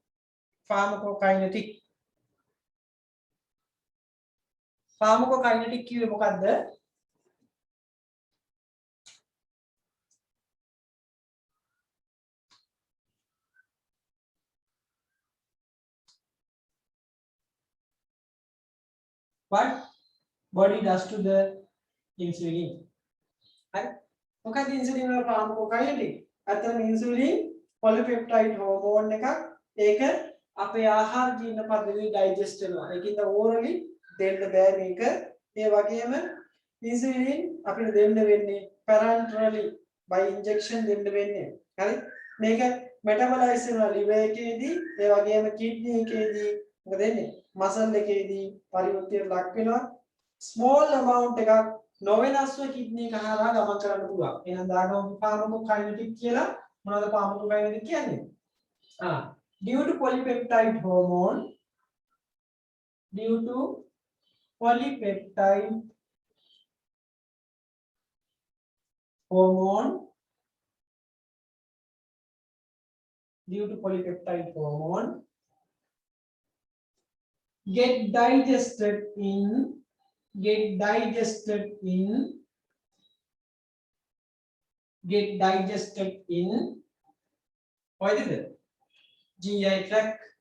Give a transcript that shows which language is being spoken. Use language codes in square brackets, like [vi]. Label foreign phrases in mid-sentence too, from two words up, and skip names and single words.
[si] කිව්වේ මොකද්ද [en] what body does to the insulin [si] හරි මොකක්ද insulin වල pharmacokinetic අතන [en] insulin polypeptide [si] hormone එකක් ඒක අපේ ආහාර ජීර්ණ පද්ධතිය digest වෙනවා ඒකින්ද orally දෙන්න බෑ මේක ඒ වගේම insulin අපිට දෙන්න වෙන්නේ [en] parenterally by injection [si] දෙන්න වෙන්නේ හරි මේක metabolize වෙනවා liver එකේදී ඒ වගේම kidney එකේදී මොකද වෙන්නේ muscle එකේදී පරිවර්තනයට ලක් වෙනවා [en] small amount [si] එකක් නොවෙනස්ව kidney එක හරහා ගමන් කරන්න පුළුවන් එහෙනම් දාගමු pharmacokinetic කියලා මොනවද pharmacokinetic කියන්නේ [en] due to polypeptide hormone due to polypeptide hormone get digested in what is it GI tract